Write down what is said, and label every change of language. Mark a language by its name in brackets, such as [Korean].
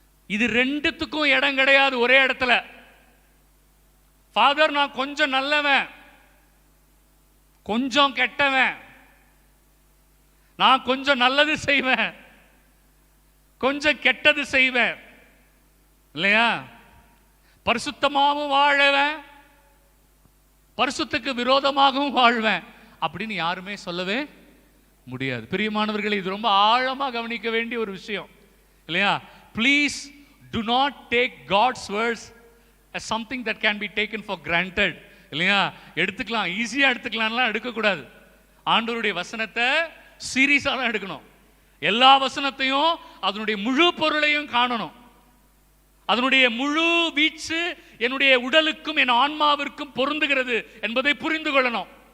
[Tamil] இது ரெண்டுத்துக்கும் இடம் கிடையாது ஒரே இடத்துல. ஃபாதர், நான் கொஞ்சம் நல்லவன், கொஞ்சம் கெட்டவன், நான் கொஞ்சம் நல்லது செய்வேன், கொஞ்சம் கெட்டது செய்வேன், இல்லையா? பரிசுத்தமாகவும் வாழவேன், பரிசுத்துக்கு விரோதமாகவும் வாழ்வேன் அப்படின்னு யாருமே சொல்லவே முடியாது. பிரியமானவர்களே, இது ரொம்ப ஆழமா கவனிக்க வேண்டிய ஒரு விஷயம் இல்லையா? [English] Please do not take God's words as something that can be taken for granted. [Tamil] இல்லையா? எடுத்துக்கலாம், ஈஸியா எடுத்துக்கலாம்லாம் எடுக்கக்கூடாது. ஆண்டவருடைய வசனத்தை சீரியஸா தான் எடுக்கணும். எல்லா வசனத்தையும் அதனுடைய முழு பொருளையும் காணணும். அதனுடைய முழு வீச்சு என்னுடைய உடலுக்கும் என் ஆன்மாவிற்கும் பொருந்துகிறது என்பதை புரிந்து கொள்ளணும்.